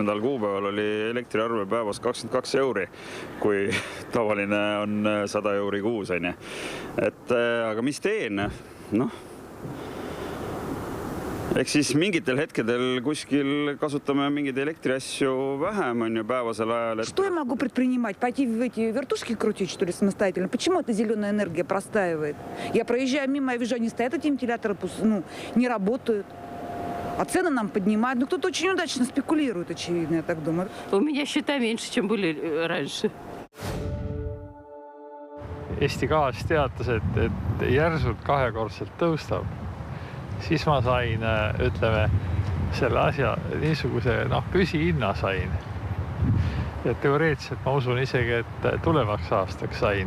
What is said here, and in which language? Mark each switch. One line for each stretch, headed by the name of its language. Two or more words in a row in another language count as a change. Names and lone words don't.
Estonian: kuupäeval oli elektriarve päevas 22 euri, kui tavaline on 100 euri kuus. Aga mis teen? Ehk siis mingitel hetkedel kuskil kasutame mingeid elektriasju vähem on ju päevasel ajal.
Russian: Что я могу предпринимать? Пойти в эти вертушки крутить, что ли, самостоятельно? Почему эта зеленая энергия простаивает? Я проезжаю мимо, я вижу, они стоят, эти вентиляторы не работают. А цены нам поднимают. Кто-то очень удачно спекулирует, очевидно, я так думаю. У меня счета меньше, чем были раньше.
Estonian: Eesti Gaas teatas, et järsult kahekordselt tõustab. Siis ma sain, ütleme, selle asja niisuguse püsihinna sain. Ja teoreetiliselt ma usun isegi, et tulevaks aastaks sain.